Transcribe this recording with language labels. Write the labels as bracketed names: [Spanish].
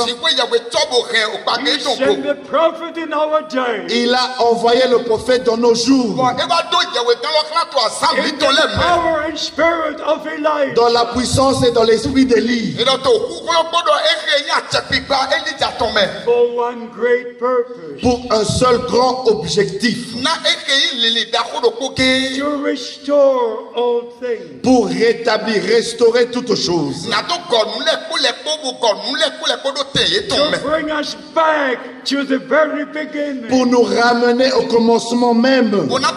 [English] He sent the prophet in our day. [French] Il a envoyé le prophète dans nos jours. [English] In the power and spirit of Elijah. [French] Dans la puissance et dans l'esprit d'Élie. [English] For one great purpose. [French] Pour un seul grand objectif. [English] To restore all things. [French] Pour rétablir, restaurer toutes choses. [English] To bring us back to the very beginning. [French] Pour nous ramener au commencement même.